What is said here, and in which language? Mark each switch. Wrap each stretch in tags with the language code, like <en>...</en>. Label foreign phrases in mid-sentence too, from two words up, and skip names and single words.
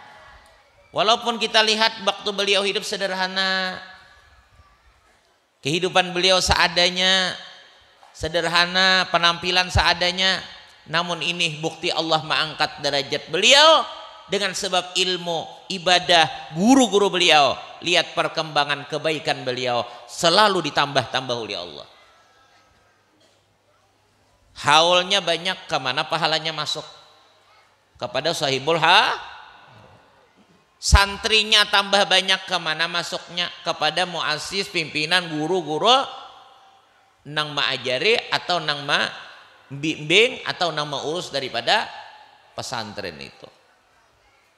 <id>Walaupun kita lihat waktu beliau hidup sederhana, kehidupan beliau seadanya, sederhana, penampilan seadanya, namun ini bukti Allah mengangkat derajat beliau dengan sebab ilmu, ibadah, guru-guru beliau. Lihat perkembangan kebaikan beliau selalu ditambah-tambah oleh Allah. Haulnya banyak, kemana pahalanya masuk? Kepada sahibul santrinya tambah banyak, kemana masuknya? Kepada muassis, pimpinan, guru-guru</id> <bjn>nang ma'ajari</bjn> <id>atau nang bimbing atau nang mengurus daripada pesantren itu.</id>